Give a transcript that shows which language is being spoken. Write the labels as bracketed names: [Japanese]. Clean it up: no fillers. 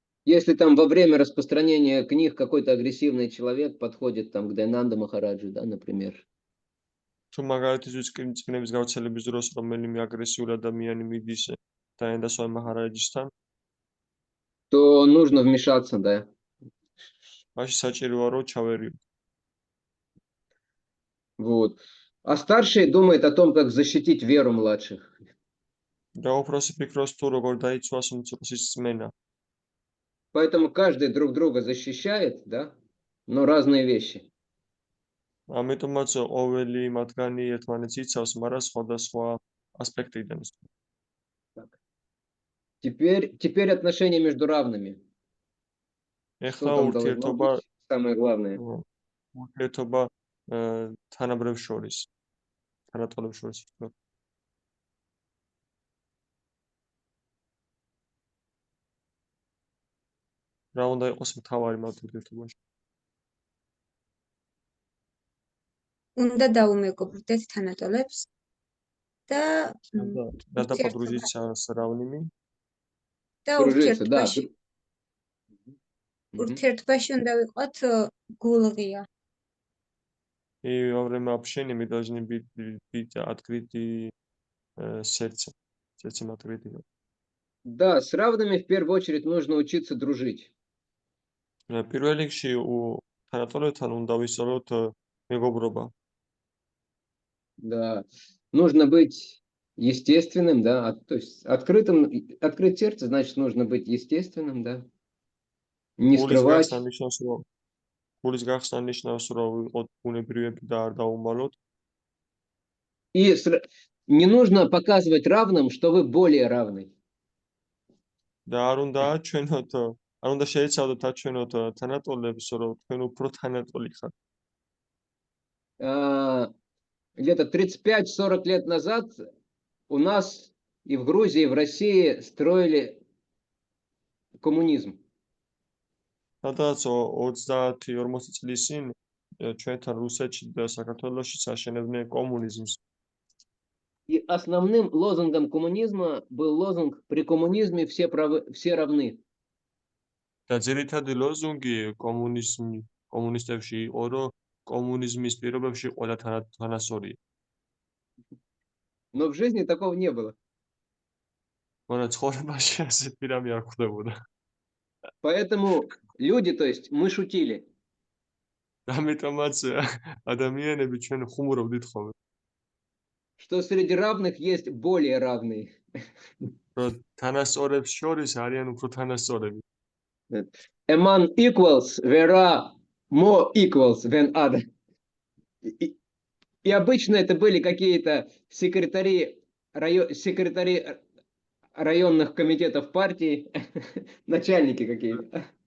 [Russian] Если там во время распространения книг какой-то агрессивный человек подходит там к Дайнанда Махараджу, да, например. [Georgian] თუ მაგალითისთვის წიგნების გავრცელების დროს რომელიმე აგრესიული ადამიანი მიდის დაიანდა სვან მაჰარაჯისთან, [Russian] то нужно вмешаться, да. [Georgian] მაშინ საჭიროა რომ ჩავერიო. [Russian] Вот. А старший думает о том, как защитить веру младших. [Georgian] და უფროსი ფიქრობს თუ როგორ დაიცვას უმცროსის წმენა. [Russian] Поэтому каждый друг друга защищает, да, но разные вещи. [Georgian] ამიტომაც ყოველი მათგანი ერთმანეთს იცავს, მაგრამ სხვადასხვა ასპექტიდან. [Russian] Теперь отношения между равными. [Georgian] ეხლა [Russian] Что там должно [Georgian] ურთიერთობა [Russian] быть самое главное? [Georgian] ურთიერთობა თანაბრებს შორის, თანატოლებს შორის. რა უნდა იყოს მთავარი მათ ურთიერთობაში? უნდა დაუმეგობრდეთ თანატოლებს და [Russian] Надо подружиться с равными. [Georgian] და [Russian] Дружиться, да. [Georgian] ურთიერთობაში უნდა ვიყოთ გულღია. [Russian] И во время общения мы должны быть открыты сердцем. Сердцем открыты. Да, с равными в первую очередь нужно учиться дружить. [Georgian] პირველ რიგში თანატოლებთან უნდა ვისწავლოთ მეგობრობა. [Russian] Да. Нужно быть естественным, да, то есть открыть сердце, значит, нужно быть естественным, да. Не [Georgian] გულის გახსნა [Russian] скрывать. [Georgian] ნიშნავს, რომ გულის გახსნა ნიშნავს, რომ ვიყოთ ბუნებრივები და არ დაუმალოთ. [Russian] И не нужно показывать равным, что вы более равны. [Georgian] და არ უნდა აჩვენოთ, არ უნდა შეიცავდეთ აჩვენოთ თანატოლებს, რომ თქვენ უფრო თანატოლი ხართ. [Russian] Где-то 35-40 лет назад у нас и в Грузии, и в России строили коммунизм. [Georgian] სადაც 30-40 წლის წინ ჩვენთან რუსეთში და საქართველოშიც აშენებდნენ კომუნიზმს. [Russian] И основным лозунгом коммунизма был лозунг «При коммунизме все равны». [Georgian] და ძირითადი ლოზუნგი კომუნისტებში იყო, რომ კომუნიზმის პირობებში ყველა თანასწორია. [Russian] Но в жизни такого не было. [Georgian] მაგრამ ცხოვრებაში ასეთი რამე არ ხდებოდა. [Russian] Поэтому люди, то есть мы шутили. [Georgian] ამიტომაც ადამიანები ჩვენ ხუმრობდით ხოლმე. [Russian] Что среди равных есть более равные. [Georgian] რომ თანასწორებს შორის არიან უფრო თანასწორები. [English] A man equals, there are more equals than other. [Russian] И обычно это были какие-то секретари районных комитетов партии, начальники какие-то.